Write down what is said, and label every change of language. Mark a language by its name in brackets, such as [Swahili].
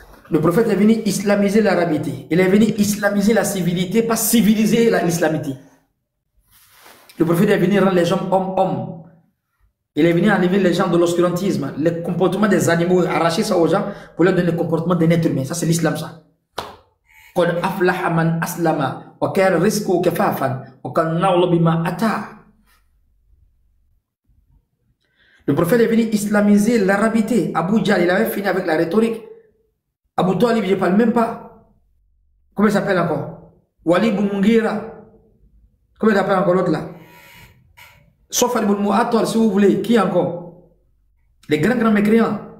[French] Le prophète est venu islamiser l'arabité. Il est venu islamiser la civilité, pas civiliser l'islamité. Le prophète est venu rendre les gens hommes. Il est venu enlever les gens de l'obscurantisme, les comportements des animaux, arracher ça aux gens pour leur donner le comportement des êtres humains. Ça, c'est l'islam, ça. [Arabic] قد أفلح من أسلم وكان رزقه كفافا وكان نعل بما أتى. [French] Le prophète est venu islamiser l'arabité. Abu Jahl, il avait fini avec la rhétorique. Abu Talib, je ne parle même pas. Comment il s'appelle encore? Walid ibn Mughira. Comment il s'appelle encore l'autre là? Sauf ibn Mu'attal, si vous voulez. Qui encore? Les grands mécréants.